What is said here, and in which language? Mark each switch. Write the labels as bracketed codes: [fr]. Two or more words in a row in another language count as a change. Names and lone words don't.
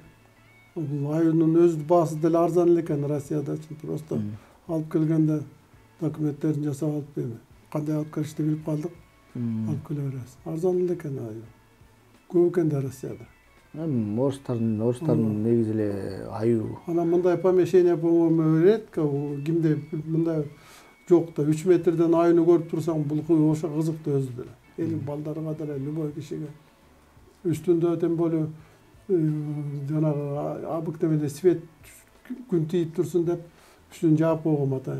[ky] Бул аюунун өзү баасы деле арзан эле экен Россияда. Просто алып келгенде документтерин жасап алып эми кандай алып келишти билип калдык. Алып келе беребиз. Арзан эле экен аю. Көп экен да Россияда. Орустардын негизи эле аю. Анан мындай помещение, [ru] по-моему, редко. [ky] Кимде мындай жок да 3 метрден аюуну көрүп турсаң, бул ошо кызыктуу өзү деле. Элин балдарга деле, любой кишиге. Үстүндө [ru] тем более [ky] жанагы [ru] обыкновенный свет [ky] күн тийип турсун деп үстүн жаап койгом атайын.